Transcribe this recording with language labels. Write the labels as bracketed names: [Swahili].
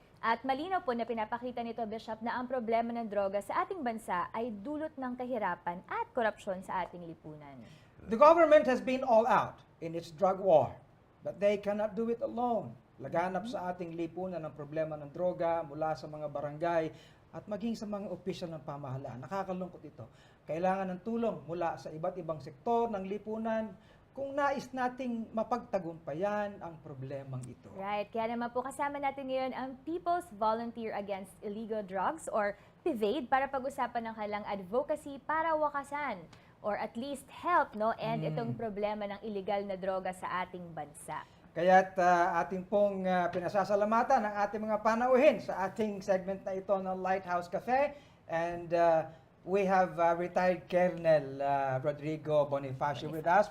[Filipino] At malinaw po na pinapakita nito, Bishop, na ang problema ng droga sa ating bansa ay dulot ng kahirapan at korupsyon sa ating lipunan. [English] The government has been all out in its drug war, but they cannot do it alone. [Filipino] Laganap sa ating lipunan ang problema ng droga mula sa mga barangay at maging sa mga opisyal ng pamahalaan. Nakakalungkot ito. Kailangan ng tulong mula sa iba't ibang sektor ng lipunan kung nais nating mapagtagumpayan ang problemang ito. Right. Kaya naman po kasama natin ngayon ang People's Volunteer Against Illegal Drugs or PVAID para pag-usapan ng kanilang advocacy para wakasan or [English] at least help end [Filipino] itong problema ng illegal na droga sa ating bansa. Kaya't ating pong pinasasalamatan ang ating mga panauhin sa ating segment na ito ng Lighthouse Cafe. [English] And we have retired Colonel Rodrigo Bonifacio with us.